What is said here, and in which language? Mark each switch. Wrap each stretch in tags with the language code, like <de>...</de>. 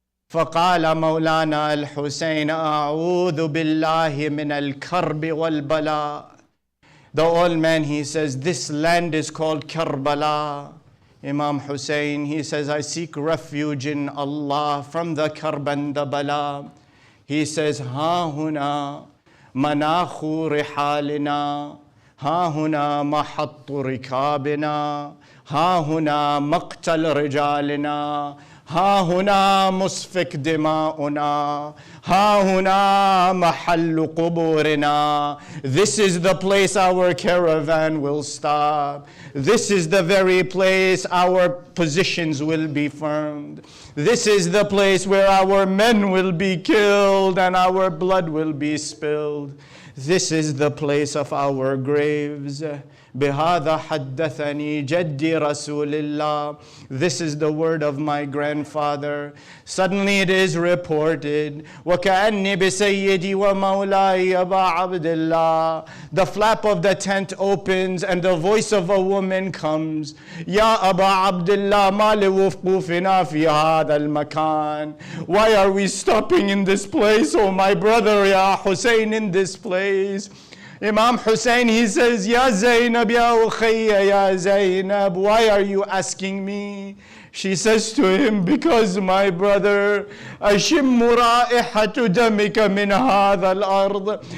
<ar>فقال مولانا الحسين أعوذ بالله من الكرب والبلاء.</ar> <en>The old man, he says, this land is called Karbala. Imam Hussain, he says, I seek refuge in Allah from the karb and the bala. He says,</en> <ar>Ha huna manakhu rihalina, ha huna mahattu rikabina, ha huna maqtal rijalina, ها هنا مسفك دماؤنا ها هنا محل قبورنا.</ar> <en>This is the place our caravan will stop. This is the very place our positions will be firmed. This is the place where our men will be killed and our blood will be spilled. This is the place of our graves.</en> <ar>بهذا حدثني جدي رسول الله.</ar> <en>This is the word of my grandfather. Suddenly it is reported</en> <ar>وكأني بسيدي ومولاي أبا عبد الله.</ar> <en>The flap of the tent opens and the voice of a woman comes.</en> <ar>يا أبا عبد الله ما لوقوفنا في هذا المكان.</ar> <en>Why are we stopping in this place, oh my brother Ya Hussein, in this place? Imam Hussain, he says,</en> <ar>Ya Zainab, Ya Ukhayya, Ya Zainab,</ar> <en>why are you asking me? She says to him, because my brother,</en> <ar>أشم رائحة دمك من هذا الأرض.</ar>